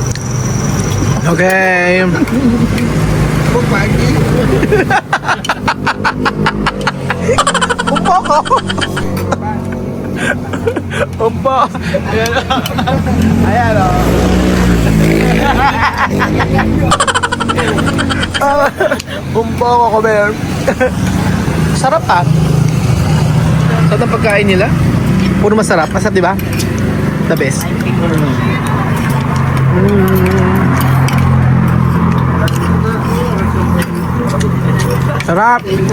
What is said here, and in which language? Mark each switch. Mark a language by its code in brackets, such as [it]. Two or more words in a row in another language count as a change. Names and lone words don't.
[es] Okay. Un poco. Un poco. [tl] Ayan o. [es] Un poco comer. [tl] Sarap ah. Sarap ang pagkain nila. Puro masarap. Masarap, di ba? [en] The best. [tl] Sarap.